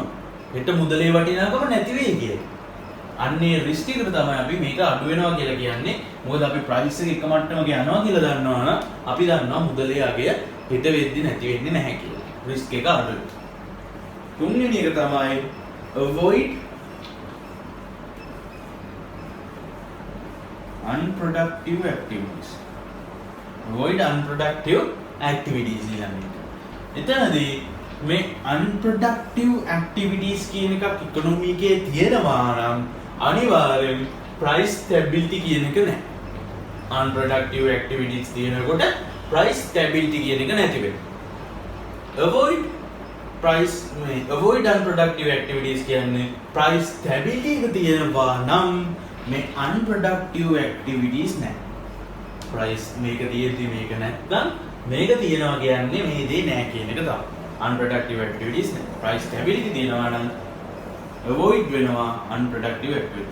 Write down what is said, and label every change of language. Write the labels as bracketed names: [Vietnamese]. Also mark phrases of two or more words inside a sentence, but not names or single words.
[Sinhala] හෙට මුදලේ වටිනාකම නැති වෙයි කියලා. අන්නේ රිස්ක් එකට තමයි අපි මේක අඩු වෙනවා කියලා කියන්නේ. මොකද අපි ප්‍රයිස් එක මට්ටමක යනවා කියලා දන්නවා නම් අපි දන්නවා මුදලේ අගය හෙට වෙද්දි නැති වෙන්නේ නැහැ කියලා. රිස්ක් එක අඩු වෙනවා. තුන්වෙනි එක තමයි [English] avoid unproductive activities. [Sinhala] කියන්නේ. එතනදී මේ [English] unproductive activities [Sinhala] කියන එකක් ඉකොනොමි එකේ තියෙනවා නම් අනිවාර්යෙන් [English] price stability [Sinhala] කියන එක නැහැ. [English] unproductive activities [Sinhala] තියෙනකොට [English] price stability [Sinhala] කියන එක නැති වෙනවා. [English] avoid unproductive activities [Sinhala] කියන්නේ [English] price stability [Sinhala] එක තියෙනවා නම් මේ [English] unproductive activities [Sinhala] නැහැ. price මේක තියෙද්දි මේක නැත්නම් මේක තියෙනවා කියන්නේ මේ දේ නැහැ කියන එක තමයි. [English] unproductive activities [Sinhala] නැහැ. [English] price stability [Sinhala] තියෙනවා නම් avoid වෙනවා [English] unproductive activities.